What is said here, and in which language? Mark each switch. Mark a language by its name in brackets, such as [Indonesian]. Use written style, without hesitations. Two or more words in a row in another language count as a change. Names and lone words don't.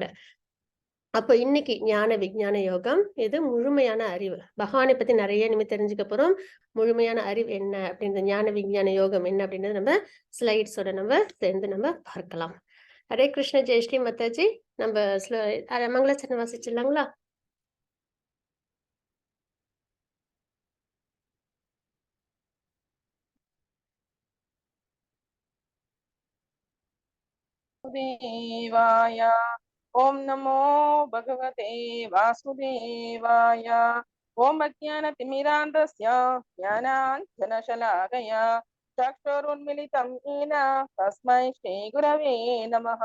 [Tamil] அப்போ இன்னைக்கு ஞான விஞ்ஞான யோகம் இது முழுமையான அறிவு. பகவானை பத்தி நெறைய இனிமே தெரிஞ்சுக்க போறோம். முழுமையான அறிவு என்ன அப்படின்ற ஞான விஞ்ஞான யோகம் என்ன அப்படின்றத நம்ம ஸ்லைட்ஸோட நம்ம சேர்ந்து நம்ம பார்க்கலாம். ஹரே கிருஷ்ண ஜெயஸ்ரீ மாதாஜி. நம்ம மங்களச்சரணம் வாசிச்சிடலாங்களா? [Sanskrit] वासुदेवाय ओम नमो भगवते वासुदेवाय ओम अज्ञानतिमिरान्धस्य ज्ञानाञ्जनशलाकया चक्षुरुन्मिलितं येन तस्मै श्रीगुरवे नमः।